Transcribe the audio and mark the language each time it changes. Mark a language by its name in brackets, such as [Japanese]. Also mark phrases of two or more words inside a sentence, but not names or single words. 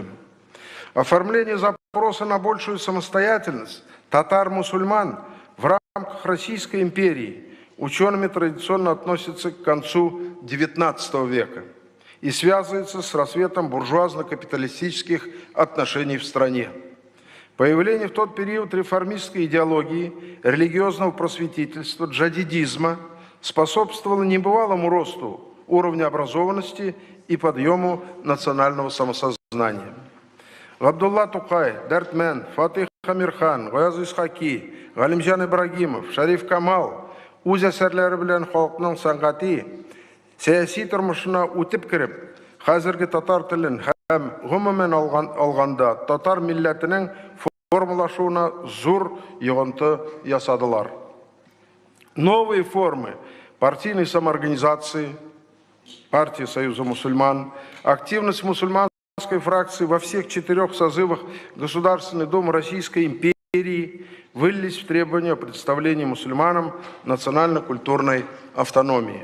[Russian] Оформление запроса на большую самостоятельность татар-мусульман в рамках Российской империи учеными традиционно относится к концу XIX века и связывается с расцветом буржуазно-капиталистических отношений в стране. Появление в тот период реформистской идеологии, религиозного просветительства, джадидизма способствовало небывалому росту уровня образованности и подъему национального самосознания. [Tatar] Габдулла Тукай, Дертмен, Фатих Амирхан, Гаяз Исхаки, Галимжан Ибрагимов, Шариф Камал үз әсәрләре белән халыкның сәнгати, сәяси тормышына үтеп кереп, хәзерге татар телен һәм гомумән алганда татар милләтенең формалашуына зур йогынты ясадылар. [Russian] Новые формы партийной самоорганизации, партии Союза мусульман, активность мусульманских фракции во всех 4 созывах Государственной Думы Российской империи вылились в требования о представлении мусульманам национально-культурной автономии.